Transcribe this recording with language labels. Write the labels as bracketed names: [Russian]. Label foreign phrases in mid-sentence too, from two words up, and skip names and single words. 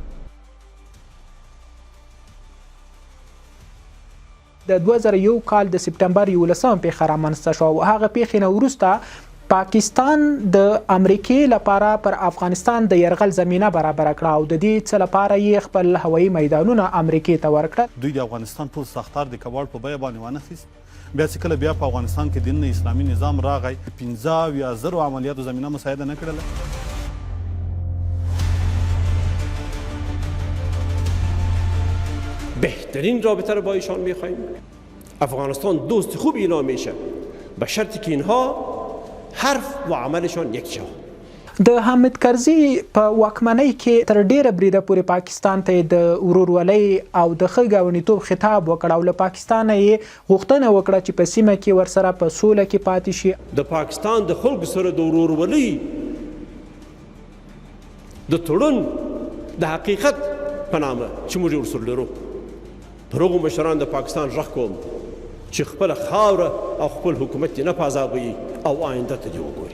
[Pashto] د 2001 کال د سپټمبر 11 پیښه رامنځته شوه او هغه پیښې نه وروسته پاکستان د امریکې لپاره پر افغانستان د یرغل زمینه برابره کړه او د دې څه لپاره یې خپل هوایي میدانونه امریکې ته ورکړه. دوی د افغانستان ټول ساختار د کباړ په بیه باندې وانخیست. بیا چې کله بیا په افغانستان کې دین اسلامي نظام راغی 15,000 عملیاتو زمینه مساعده نه کړله. [Persian] بهترین رابطه رو با ایشان میخواهیم. افغانستان دوست خوب اینا میشه به شرطی که اینها حرف و عملشان یک شود. [Pashto] د حامد کرزي په واکمنۍ کې تر ډیره بریده پورې پاکستان ته د ورورولۍ او د ښه ګاونډیتوب خطاب وکړ او له پاکستانه یې غوښتنه وکړه چې په سیمه کې ورسره په سوله کې پاتې شي. د پاکستان د خلکو سره د ورورولۍ د تړون د حقیقت په نامه چې موږ ورسره لرو پر هغو مشران د پاکستان غږ کوم چې خپله خاوره او خپل حکومت یې نه په عذابوي او آینده ته دې وګوري.